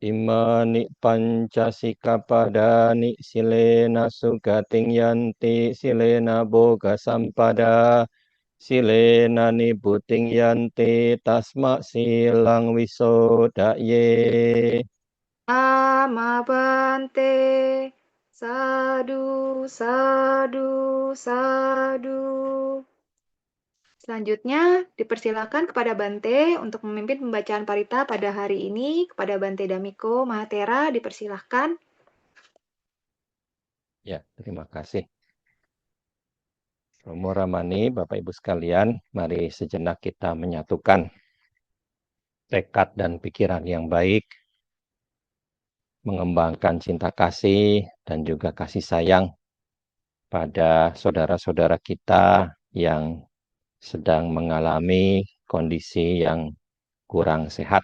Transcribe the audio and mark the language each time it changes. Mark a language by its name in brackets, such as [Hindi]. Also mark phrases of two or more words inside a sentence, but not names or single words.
[Pali] Imani pancasikapadani silena sugating yanti silena boga sampada silena nibuting yanti tasma silang wisodaye. Ama bante. Sadu, sadu, sadu. [Indonesian] Selanjutnya, dipersilakan kepada Bante untuk memimpin pembacaan parita pada hari ini. Kepada Bante Damiko Mahatera, dipersilahkan. Ya, terima kasih. Romo Ramani, Bapak Ibu sekalian, mari sejenak kita menyatukan tekad dan pikiran yang baik, mengembangkan cinta kasih dan juga kasih sayang pada saudara-saudara kita yang sedang mengalami kondisi yang kurang sehat.